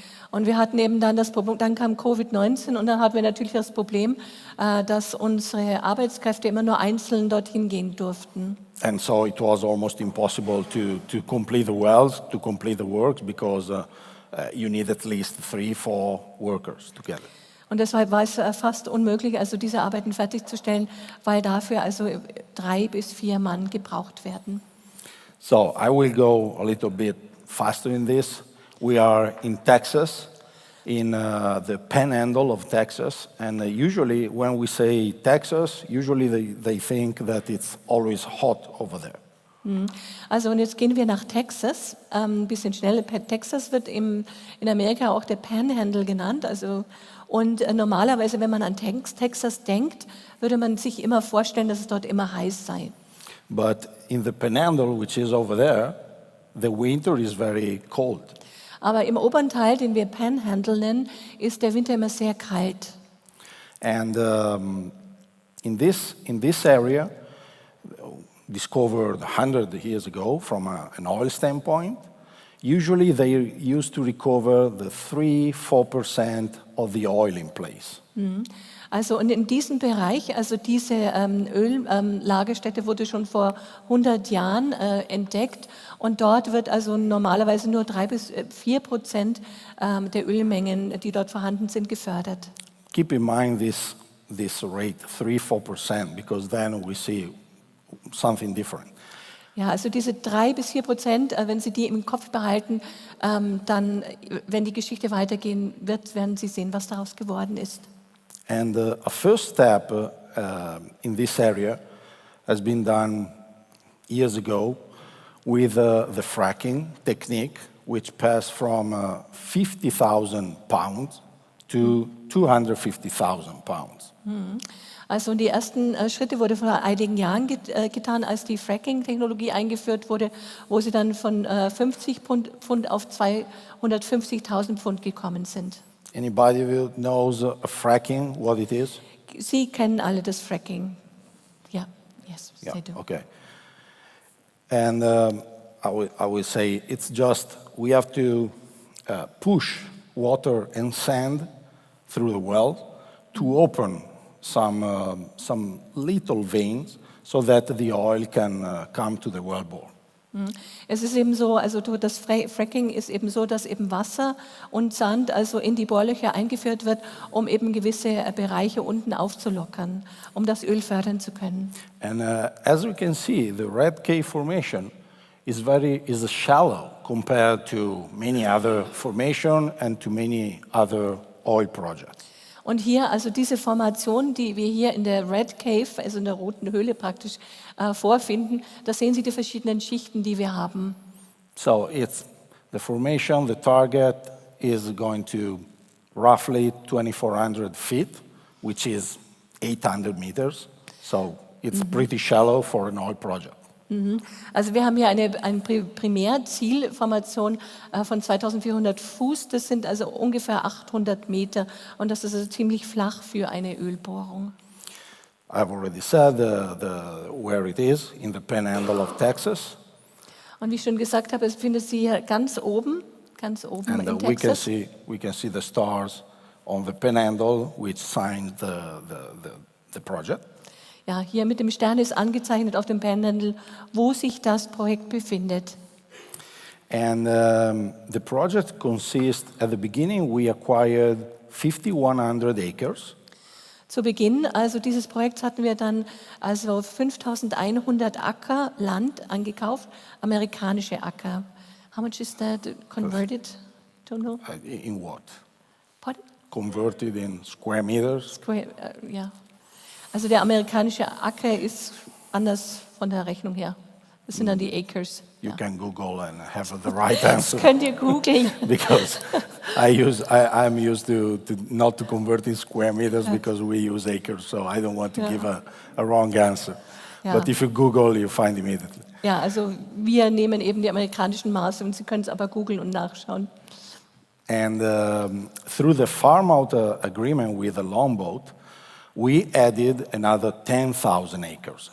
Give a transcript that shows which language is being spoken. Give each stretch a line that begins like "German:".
German: Und wir hatten eben dann das Problem, dann kam Covid-19 und dann hatten wir natürlich das Problem, dass unsere Arbeitskräfte immer nur einzeln dorthin gehen durften.
English: And so it was almost impossible to complete the wells, to complete the works, because you need at least 3-4 workers together.
German: Und deshalb war es fast unmöglich, also diese Arbeiten fertigzustellen, weil dafür also 3 bis 4 Mann gebraucht werden.
English: So I will go a little bit faster in this. We are in Texas, in the panhandle of Texas, and usually when we say Texas, usually they think that it's always hot over there.
German: Also und jetzt gehen wir nach Texas, ein bisschen schneller. Texas wird in Amerika auch der Panhandle genannt. Also, und normalerweise, wenn man an Texas denkt, würde man sich immer vorstellen, dass es dort immer heiß sei.
English: But in the panhandle, which is over there, the winter is very cold.
German: Aber im oberen Teil, den wir Panhandle nennen, ist der Winter immer sehr kalt.
English: And in this area, discovered 100 years ago from an oil standpoint, usually they used to recover the 3-4% of the oil in place.
German: Also und in diesem Bereich, also diese Öllagerstätte wurde schon vor 100 Jahren entdeckt und dort wird also normalerweise nur 3-4% der Ölmengen, die dort vorhanden sind, gefördert.
English: Keep in mind this rate, 3-4%, because then we see something different.
German: Ja, also diese 3-4%, wenn Sie die im Kopf behalten, dann, wenn die Geschichte weitergehen wird, werden Sie sehen, was daraus geworden ist.
English: And a first step in this area has been done years ago with the fracking technique, which passed from 50,000 pounds to 250,000 pounds.
German: Also die ersten Schritte wurden vor einigen Jahren getan, als die Fracking-Technologie eingeführt wurde, wo sie dann von 50 Pfund auf 250.000 Pfund gekommen sind.
English: Anybody who knows fracking, what it is?
German: Sie kennen alle das Fracking. Ja, yes,
English: Yeah, they do. okay. And I will say it's just we have to push water and sand through the well to open some little veins so that the oil can come to the wellbore.
German: Es ist eben so, also das Fracking ist eben so, dass eben Wasser und Sand also in die Bohrlöcher eingeführt wird, um eben gewisse Bereiche unten aufzulockern, um das Öl fördern zu können.
English: And as we can see, the Red Cave Formation is shallow compared to many other formations and to many other oil projects.
German: Und hier, also diese Formation, die wir hier in der Red Cave, also in der Roten Höhle praktisch vorfinden, da sehen Sie die verschiedenen Schichten, die wir haben.
English: So it's the formation, the target is going to roughly 2,400 feet, which is 800 meters. So it's pretty shallow for an oil project.
German: Also wir haben hier eine Primärzielformation von 2400 Fuß, das sind also ungefähr 800 Meter und das ist also ziemlich flach für eine Ölbohrung.
English: I've already said where it is, in the panhandle of Texas.
German: Und wie ich schon gesagt habe, es findet sich hier ganz oben
English: And
German: in Texas.
English: we can see the stars on the panhandle, which signed the project.
German: Ja, hier mit dem Stern ist angezeichnet auf dem Panhandle, wo sich das Projekt befindet.
English: And the project consists, at the beginning, we acquired 5,100 acres.
German: Zu Beginn also dieses Projekts hatten wir dann also 5100 Acker Land angekauft, amerikanische Acker.
English: How much is that converted? Don't know. In what? Pardon? Converted in square meters.
German: Ja. Also der amerikanische Acker ist anders von der Rechnung her. Das sind dann die Acres.
English: You
German: Ja.
English: can Google and have the right answer.
German: Das könnt ihr googeln.
English: Because I'm used to not to convert in square meters because we use acres, so I don't want to give a wrong answer.
German: Ja.
English: But if you Google, you find immediately.
German: Ja, also wir nehmen eben die amerikanischen Maße und Sie können es aber googeln und nachschauen.
English: And through the farm-out agreement with the longboat, we added another 10,000 acres.